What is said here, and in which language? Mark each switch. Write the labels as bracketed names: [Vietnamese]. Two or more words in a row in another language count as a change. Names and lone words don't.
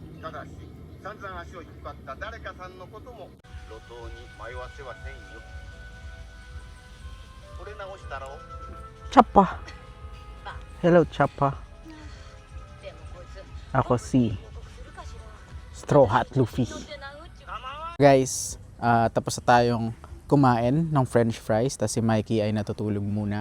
[Japanese] だし、散々足を引っ張った誰かさんのことも路頭に迷わせはせんよ。これ直したろ。 [Filipino] Chapa. Hello, Chapa. Ako si Straw Hat Luffy. Guys, tapos na tayong kumain ng [English] french fries, [Filipino] tapos si Mikey ay natutulog muna.